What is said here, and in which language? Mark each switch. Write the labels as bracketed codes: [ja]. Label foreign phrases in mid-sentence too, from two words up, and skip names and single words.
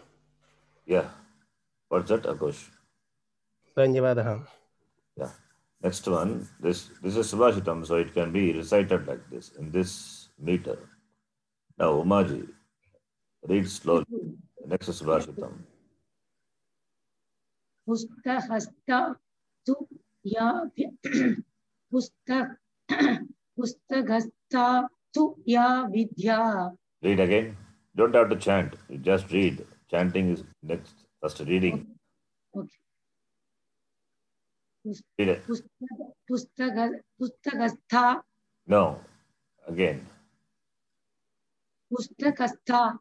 [en] Yeah. What's that, Akosh? Dhanyavadaha. Yeah. Next one. This is Subhashitam, so it can be recited like this, in this meter. Now, Umaji, read slowly. Next is Subhashitam. [sa] पुस्तहस्ता तु या पुस्तगस्ता तु या विद्या. [en] Read again. Don't have to chant. You just read. Chanting is next. First reading. Okay. Read it. Pustakastha. No. Again. Pustakastha.